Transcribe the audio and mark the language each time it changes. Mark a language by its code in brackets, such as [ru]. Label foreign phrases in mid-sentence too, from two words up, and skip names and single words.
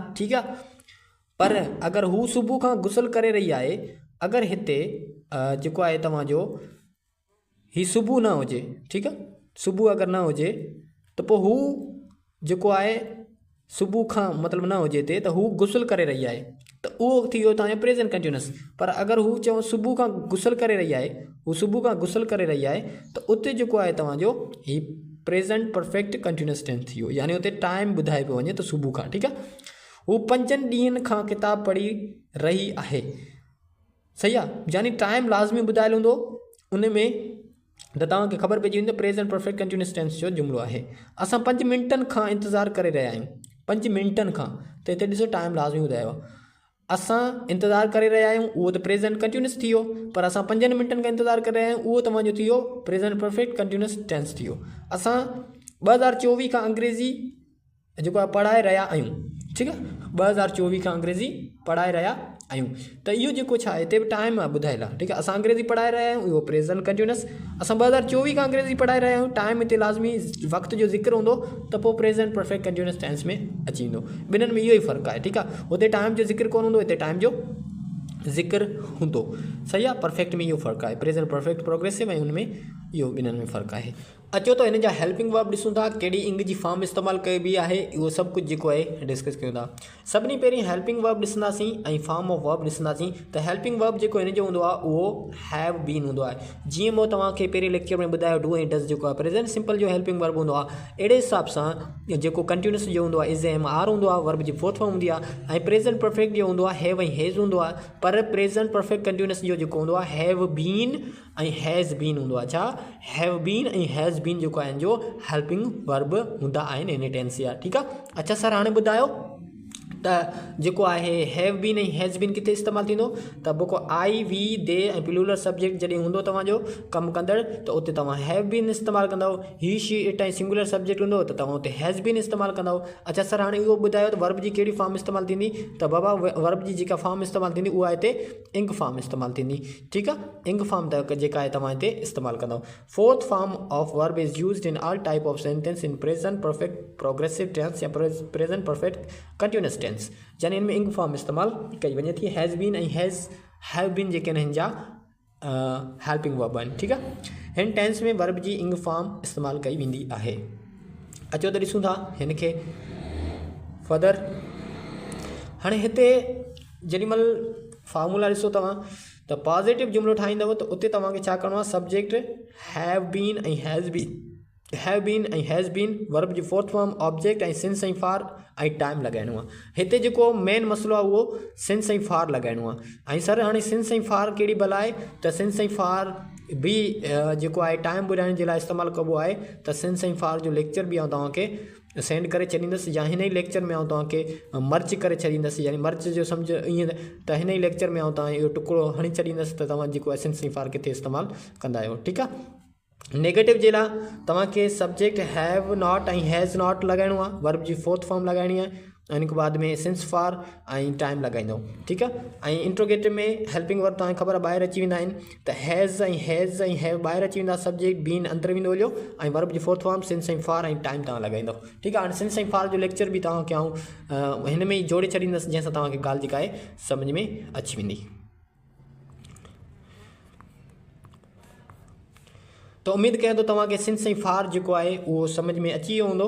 [sd] ठीकु आहे, पर अगरि हू सुबुह खां गुसल करे रही आहे, अगरि हिते जेको आहे तव्हांजो ही सुबुह न हुजे, ठीकु आहे, सुबुह अगरि न हुजे त पोइ हू जेको आहे सुबुह खां मतिलबु न हुजे हिते त हू गुसल करे रही आहे त उहो थी वियो तव्हांजो [en] present continuous. [sd] पर अगरि हू चओ सुबुह खां गुसल करे रही आहे, हू सुबुह खां गुसल करे रही आहे त उते जेको आहे तव्हांजो ही [en] present perfect continuous tense [sd] थी वियो, यानी उते टाइम ॿुधाए पियो वञे त सुबुह खां। ठीकु आहे, हू 5 ॾींहंनि खां किताब पढ़ी रही आहे। सही आहे, यानी टाइम लाज़मी ॿुधायलु हूंदो उन में त तव्हांखे ख़बर पइजी वेंदी [en] present perfect continuous tense [sd] जो जुमिलो आहे। असां 5 मिंटनि खां इंतज़ारु करे रहिया आहियूं, 5 मिंटनि खां, त हिते ॾिसो टाइम लाज़मी ॿुधायो आहे। असां इंतज़ारु करे रहिया आहियूं उहो त [en] present continuous [sd] थी वियो, पर असां 5 मिंटनि खां इंतज़ारु करे रहिया आहियूं उहो तव्हांजो थी वियो [en] present perfect continuous tense [sd] थी वियो। असां 2024 खां अंग्रेज़ी जेको आहे पढ़ाए रहिया आहियूं। ठीकु आहे, 2024 खां अंग्रेज़ी पढ़ाए रहिया आहियूं त इहो जेको छा आहे हिते बि टाइम आहे ॿुधाइल आहे। ठीकु आहे, असां अंग्रेज़ी पढ़ाए रहिया आहियूं इहो [en] present continuous. [sd] असां 2024 खां अंग्रेज़ी पढ़ाए रहिया आहियूं, टाइम हिते लाज़मी वक़्त जो ज़िक्र हूंदो त पोइ [en] present perfect continuous tense [sd] में अची वेंदो। ॿिन्हिनि में इहो ई फ़र्क़ु आहे। ठीकु आहे, हुते टाइम जो ज़िक्र कोन हूंदो, हिते टाइम जो ज़िक्र हूंदो। सही आहे, परफेक्ट में इहो फ़र्क़ु आहे, [en] present perfect progressive [sd] ऐं उनमें इहो ॿिन्हिनि में फ़र्क़ु आहे। अचो त हिन जा [en] helping verb [sd] ॾिसूं था, कहिड़ी इंग जी फॉर्म इस्तेमालु कई बि आहे, उहो सभु कुझु जेको आहे डिस्कस कयूं था। सभिनी पहिरीं [en] helping verb [sd] ॾिसंदासीं ऐं [en] form of verb [sd] ॾिसंदासीं। त [en] helping verb [sd] जेको हिन जो हूंदो आहे उहो [en] have been [sd] हूंदो आहे। जीअं मां तव्हांखे पहिरें लेक्चर में ॿुधायो डू ऐं डज़ जेको आहे [en] present simple [sd] जो [en] helping verb [sd] हूंदो आहे। अहिड़े हिसाब सां जेको कंटिन्यूस जो हूंदो आहे [en] is am are [sd] हूंदो आहे, वर्ब जी [en] fourth form [sd] हूंदी आहे। ऐं [en] present perfect [sd] जो हूंदो आहे हैव ऐं हेज़ हूंदो आहे। पर [en] present perfect continuous [sd] जो जेको हूंदो आहे [en] have been [sd] ऐं [en] has been [sd] हूंदो आहे। छा [en] have been [sd] ऐं [en] has been [sd] जेको आहे जो [en] helping verb [sd] हूंदा आहिनि इन टेंस जा। ठीकु आहे, अच्छा सर हाणे ॿुधायो त जेको आहे [en] have been [sd] ऐं [en] has been [sd] किथे इस्तेमालु थींदो? त बुको [en] I we they [sd] ऐं [en] plural subject [sd] जॾहिं हूंदो तव्हांजो कमु कंदड़ त उते तव्हां [en] have been [sd] इस्तेमालु कंदव। [en] he she it [sd] ऐं [en] singular subject [sd] हूंदो त तव्हां उते [en] has been [sd] इस्तेमालु कंदव। अच्छा सर हाणे इहो ॿुधायो त वर्ब जी कहिड़ी फॉर्म इस्तेमालु थींदी? त बाबा वर्ब जी जेका फॉर्म इस्तेमालु थींदी उहा हिते [en] ing form [sd] इस्तेमालु थींदी। ठीकु आहे, [en] ing form [sd] त जेका आहे तव्हां हिते इस्तेमालु कंदव। [en] fourth form of verb is used in all type of sentence in present perfect progressive tense या present perfect continuous tense, [sd] यानी इनमें [en] ing form [sd] इस्तेमालु कई वञे थी। [en] has been [sd] ऐं [en] have been [sd] जेके आहिनि हिन जा [en] helping verb [sd] आहिनि, ठीकु आहे। हिन टेंस में वर्ब जी [en] ing form [sd] इस्तेमालु कई वेंदी आहे। अचो त ॾिसूं था हिन खे फर्दर। हाणे हिते जेॾीमहिल फार्मूला ॾिसो तव्हां त पॉज़िटिव जुमिलो ठाहींदव त उते तव्हांखे छा करिणो आहे, [en] subject have been [sd] ऐं [en] has been [sd] वर्ब जी [en] fourth form object [sd] ऐं सिंस ऐं फार ऐं टाइम लॻाइणो आहे। हिते जेको मेन मसइलो आहे उहो सिंस ऐं फार लॻाइणो आहे। ऐं सर हाणे सिंस ऐं फार कहिड़ी भला आहे, त सिंस ऐं फार बि जेको आहे टाइम ॿुधाइण जे लाइ इस्तेमालु कबो आहे। त सिंस ऐं फार जो लेक्चर बि आउं तव्हांखे सेंड करे छॾींदुसि, या हिन ई लेक्चर में आउं तव्हांखे मर्ज करे छॾींदुसि, यानी मर्ज जो सम्झ ईअं त हिन ई लेक्चर में आउं तव्हां इहो टुकड़ो हणी छॾींदुसि त तव्हां जेको आहे सिंस ऐं फार किथे इस्तेमालु कंदा आहियो, ठीकु आहे। नेगेटिव जे लाइ तव्हांखे [en] subject have not [sd] ऐं [en] has not [sd] लॻाइणो आहे, वर्ब जी [en] fourth form [sd] लॻाइणी आहे, ऐं हिन खां बाद में सिंस फार ऐं टाइम लॻाईंदो, ठीकु आहे। ऐं इंट्रोगेटिव में [en] helping verb [sd] तव्हांखे ख़बर ॿाहिरि अची वेंदा आहिनि, त हैज़ ऐं हैव ॿाहिरि अची वेंदा, [en] subject been [sd] अंदरि वेंदो हलियो, ऐं वर्ब जी [en] fourth form [sd] सिंस ऐं फार ऐं टाइम तव्हां लॻाईंदो, ठीकु आहे। हाणे सिंस ऐं फार जो लेक्चर बि तव्हांखे आउं हिन में ई जोड़े छॾींदुसि, जंहिंसां तव्हांखे ॻाल्हि जेका आहे सम्झ में अची वेंदी। तो उम्मीद कयां थो तव्हांखे सिंस ऐं फार जेको आहे उहो सम्झ में अची वियो हूंदो।